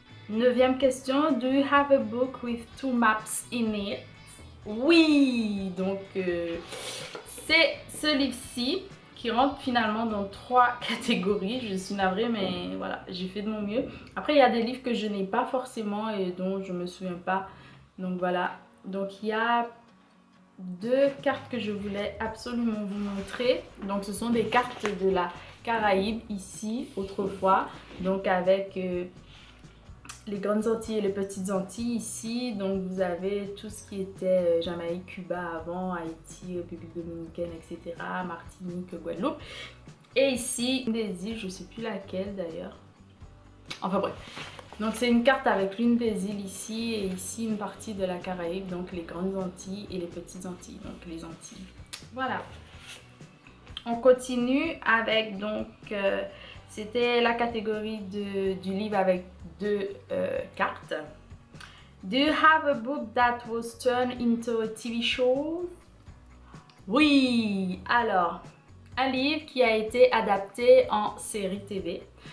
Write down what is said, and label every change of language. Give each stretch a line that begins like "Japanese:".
French: 9e question,
English: do you have a book with 2 maps in it?
French: Oui, donc c'est ce livre-ci qui rentre finalement dans 3 catégories. Je suis navrée, mais voilà, j'ai fait de mon mieux. Après, il y a des livres que je n'ai pas forcément et dont je me souviens pas. Donc voilà, donc il y a 2 cartes que je voulais absolument vous montrer. Donc ce sont des cartes de la Caraïbe ici, autrefois. Donc avec les grandes Antilles et les petites Antilles ici. Donc vous avez tout ce qui était Jamaïque, Cuba avant, Haïti, République dominicaine, etc. Martinique, Guadeloupe. Et ici, une des îles, je sais plus laquelle d'ailleurs. Enfin bref. Donc c'est une carte avec l'une des îles ici et ici une partie de la Caraïbe. Donc les grandes Antilles et les petites Antilles. Donc les Antilles. Voilà. On continue avec donc... c'était la catégorie du livre avec 2 cartes.
English: Do you have a book that was turned into a TV show?
French: Oui! Alors, un livre qui a été adapté en série TV.